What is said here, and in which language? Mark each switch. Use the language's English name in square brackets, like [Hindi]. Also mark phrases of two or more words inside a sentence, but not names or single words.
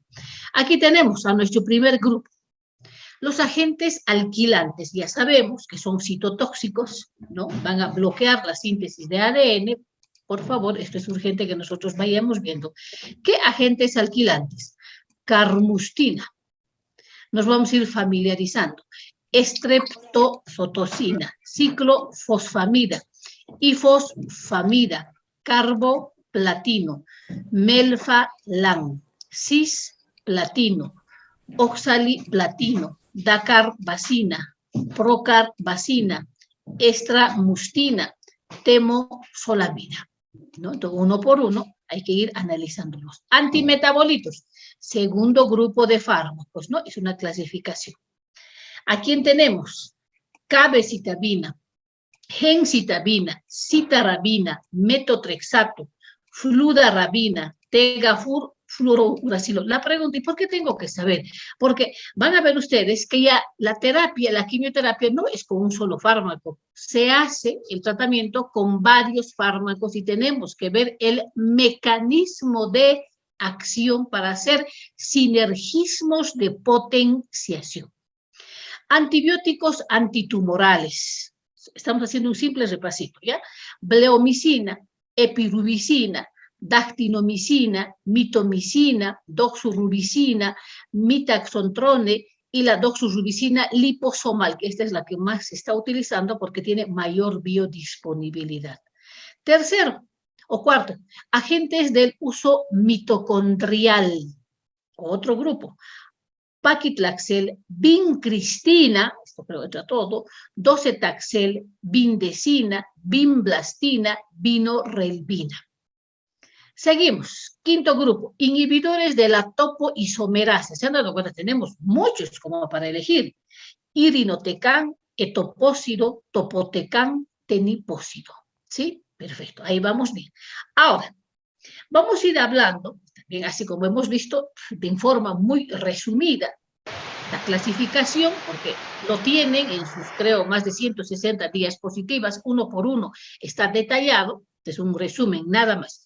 [Spanish] Aquí tenemos a nuestro primer grupo. Los agentes alquilantes, ya sabemos que son citotóxicos, ¿no? Van a bloquear la síntesis de ADN. Por favor, esto es urgente que nosotros vayamos viendo. ¿Qué agentes alquilantes? Carmustina. Nos vamos a ir familiarizando. Estreptozotocina, ciclofosfamida, ifosfamida, carboplatino, melphalan, cisplatino, oxaliplatino, dacarbazina, procarbazina, estramustina, temozolomida, ¿no? Entonces, uno por uno hay que ir analizándolos. Antimetabolitos, segundo grupo de fármacos, ¿no? Es una clasificación. ¿A quién tenemos? Cabecitabina, gencitabina, citarabina, metotrexato, fludarabina, tegafur, fluorouracilo. La pregunta, ¿y por qué tengo que saber? Porque van a ver ustedes que ya la terapia, la quimioterapia no es con un solo fármaco. Se hace el tratamiento con varios fármacos y tenemos que ver el mecanismo de acción para hacer sinergismos de potenciación. Antibióticos antitumorales. Estamos haciendo un simple repasito, ¿ya? Bleomicina, epirubicina, dactinomicina, mitomicina, doxorubicina, mitaxontrone y la doxorubicina liposomal, que esta es la que más se está utilizando porque tiene mayor biodisponibilidad. Tercero o cuarto, agentes del uso mitocondrial, otro grupo. Paquitlaxel, vincristina, esto creo que entra todo, docetaxel, vindecina, vimblastina, vinorelbina. Seguimos. Quinto grupo, inhibidores de la topoisomerasa. ¿Se han dado cuenta? Tenemos muchos como para elegir. Irinotecan, etopósido, topotecan, tenipósido. ¿Sí? Perfecto, ahí vamos bien. Ahora, vamos a ir hablando, también así como hemos visto, de forma muy resumida, la clasificación, porque lo tienen en sus, creo, más de 160 diapositivas, uno por uno está detallado, es un resumen nada más.